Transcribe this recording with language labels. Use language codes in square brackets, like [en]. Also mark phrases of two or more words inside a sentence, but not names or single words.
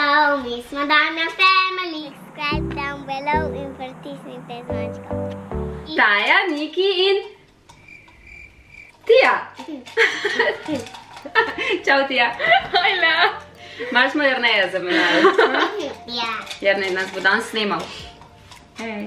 [sl] mi smo Damjan Family. [en] Subscribe down below [sl] in pritisnite zvončko. Taja, Niki in Tija. Čau, Tija. Hojla. Malo smo Jerneja zamenjali. Ja. Jernej nas bo danes snemal. Hej.